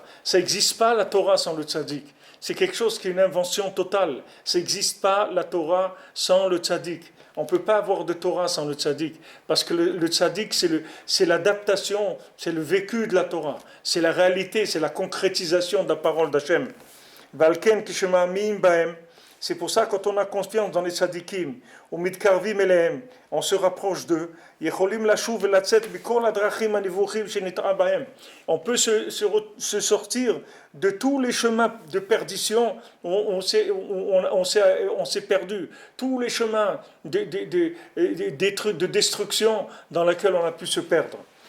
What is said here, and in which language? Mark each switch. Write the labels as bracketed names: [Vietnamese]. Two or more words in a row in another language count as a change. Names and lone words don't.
[French] Ça n'existe pas la Torah sans le tzadik. C'est quelque chose qui est une invention totale. Ça n'existe pas la Torah sans le tzaddik. On ne peut pas avoir de Torah sans le tzaddik. Parce que le tzaddik, c'est l'adaptation, c'est le vécu de la Torah. C'est la réalité, c'est la concrétisation de la parole d'Hachem. [Hebrew] ולכן כשמאמינים בהם. [French] C'est pour ça, quand on a confiance dans les tzadikim, [Hebrew] ומתקרבים אליהם, [French] on se rapproche d'eux. On peut se sortir de tous les chemins de perdition où on s'est perdu, tous les chemins de destruction dans lesquels on a pu se perdre.